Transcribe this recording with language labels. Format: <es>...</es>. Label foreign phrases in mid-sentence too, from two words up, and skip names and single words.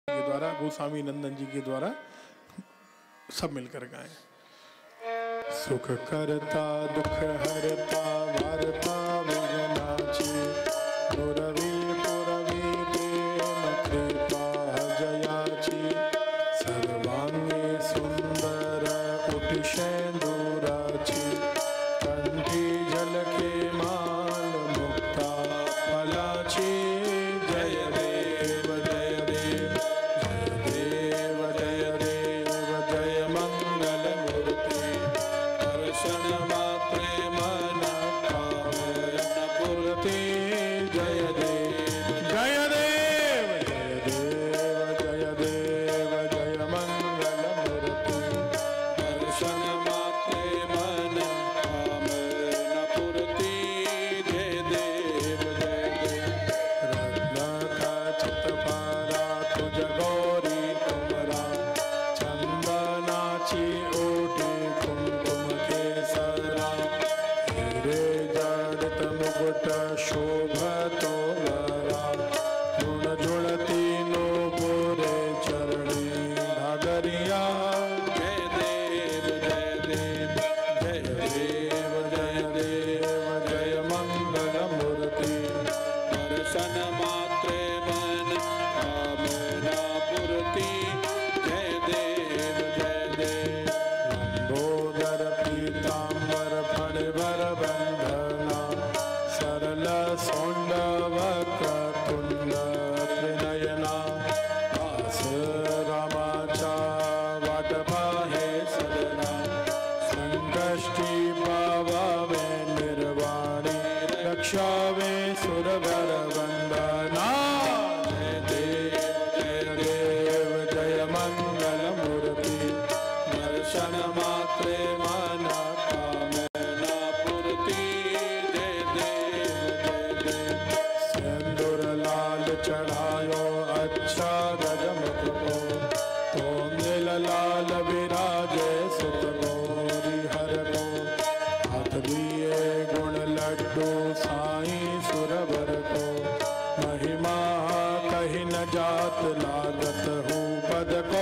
<hi>के द्वारा, गोस्वामी नंदन जी के द्वारा सब मिलकर गाएं।</hi> <mr>सुख करता दुख हरता वारता विघ्नाची, पुरवी पुरवी प्रेम कृपा जयाची, सर्वांगी सुंदर उठशेंदुराची, कंठी झलके माल मुक्ता फलाची। जय देव जय देव जय देव जय देव जय मंगल मूर्ति, दर्शन मात्रे मन कामना पूर्ति। जय देव जय देव जय देव जय देव जय मंगल मूर्ति, दर्शन मात्रे मन कामना पूर्ति। जय देव जय देव रत्न खचित पारा तुझ गौरी कुमरा, चंदनाची ओटी कुमकुम केसरा, हीरे जड़ित मुकुट शोभतो वरा, गुण जुळती नूपुरे चरणी घागरिया। जय देव जय देव जय देव जय देव जय मंगल मूर्ति, दर्शन मात्रे मन कामना पूर्ति। जय देव जय देव लंबोदर पीतांबर फणिवर बंधना, सरल सौंड वक्र तुंड त्रिनयना, दास रामाचा वाट पाहे सदना, संकष्टी पावावे निर्वाणी, रक्षावे सुरवर वंदना। जय देव जय मंगल मूर्ति, दर्शन मात्रे मन कामना पूर्ति।</mr> <hi>जय देव जय देव सिंदूर लाल चढ़ायो अच्छा गजमुख को, तो नील लाल विराजे सुत गौरी हर को, हाथ दिए गुण लड्डू साईं सुरवर को, महिमा कही न जात लागत हूँ पद को।</hi>